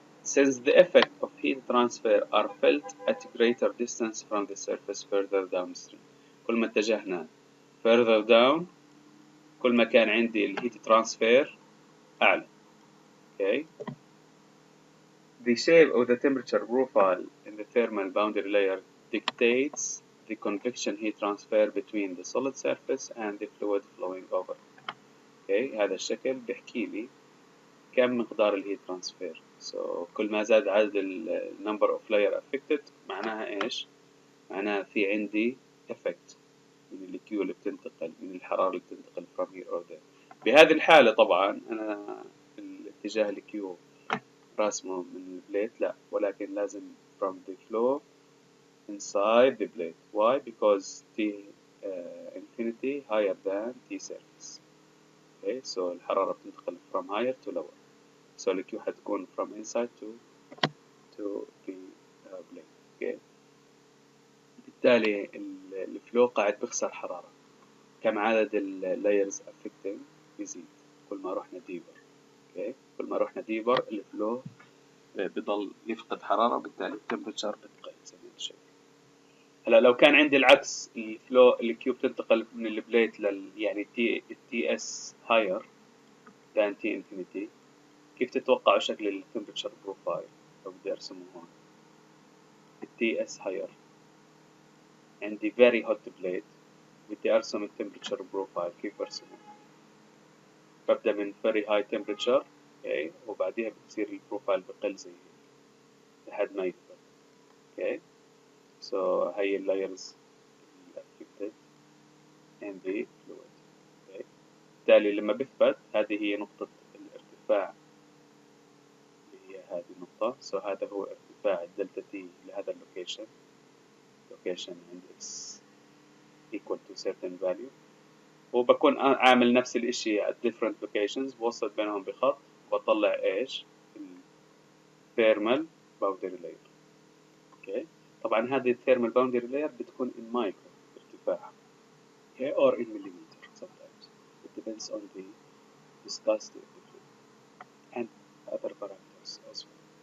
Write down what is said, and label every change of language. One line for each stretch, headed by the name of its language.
English: Since the effect of heat transfer are felt at greater distance from the surface further downstream.
Arabic: كل ما اتجهنا
English: further down
Arabic: كل ما كان عندي الهيت ترانسفير أعلى.
English: okay. The shape of the temperature profile in the thermal boundary layer dictates the convection heat transfer between the solid surface and the fluid flowing over. okay.
Arabic: هذا الشكل بيحكي لي كم مقدار الهيت ترانسفير. كل ما زاد عدد
English: number of layer affected
Arabic: معناها إيش؟ معناها في عندي effect من الكيو اللي بتنتقل، من الحرارة اللي بتنتقل
English: from here or there.
Arabic: بهذه الحالة طبعا أنا الاتجاه الكيو راسمه من البليت لا، ولكن لازم
English: from the flow inside the plate. Why? Because T infinity higher than T surface. Okay, so
Arabic: الحرارة بتنتقل
English: from higher to lower. So
Arabic: الكيو حتكون
English: from inside to the plate. Okay.
Arabic: بالتالي الفلو قاعد بخسر حرارة. كم عدد اللايرز affecting يزيد كل ما رحنا ديبر. Okay. كل ما رحنا ديبر الفلو بضل يفقد حرارة، بالتالي التمبرتشر بتقل زي ما انت شايف. هلا لو كان عندي العكس، الفلو الكيو بتنتقل من البليت يعني تي اس هاير than تي انفينيتي، كيف تتوقعوا شكل التمبرتشر بروفايل؟ لو بدي ارسمه هون التي اس هاير، عندي
English: very hot plate،
Arabic: بدي ارسم التمبرتشر بروفايل، كيف برسمه؟ ببدأ من
English: very high temperature okay.
Arabic: وبعديها بتصير البروفايل بقل زي هيك لحد ما يثبت. okay.
English: So
Arabic: هي اللايرز
English: affected in the fluid. okay.
Arabic: بالتالي لما بثبت هذه هي نقطة الارتفاع اللي هي هذه النقطة. So هذا هو ارتفاع الدلتا تي لهذا اللوكيشن عند
English: x equal to certain value،
Arabic: وبكون عامل نفس الاشي
English: at different locations،
Arabic: بوصل بينهم بخط وبطلع ايش؟
English: thermal boundary layer. okay.
Arabic: طبعا هذه
English: thermal boundary layer
Arabic: بتكون
English: in micro
Arabic: ارتفاع okay.
English: or in millimeter sometimes. It depends on the viscosity of the fluid and other parameters as well.